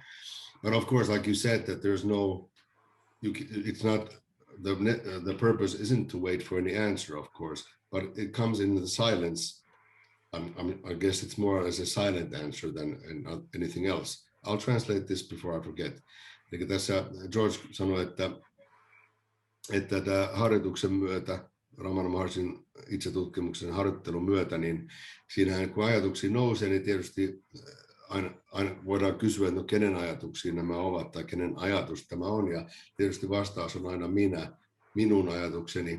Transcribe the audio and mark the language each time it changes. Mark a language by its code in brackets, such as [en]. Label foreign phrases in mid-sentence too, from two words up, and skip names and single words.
[en] But of course, like you said, that there's no, it's not, the purpose isn't to wait for any answer, of course, but it comes in the silence. I guess it's more as a silent answer than anything else. I'll translate this before I forget. [fi] Eli tässä George sanoi, että tämä harjoituksen myötä, Ramana Maharshin itsetutkimuksen harjoittelun myötä, niin siinähän kun ajatuksia nousee, niin tietysti aina voidaan kysyä, että no kenen ajatuksia nämä ovat tai kenen ajatus tämä on, ja tietysti vastaus on aina minun ajatukseni.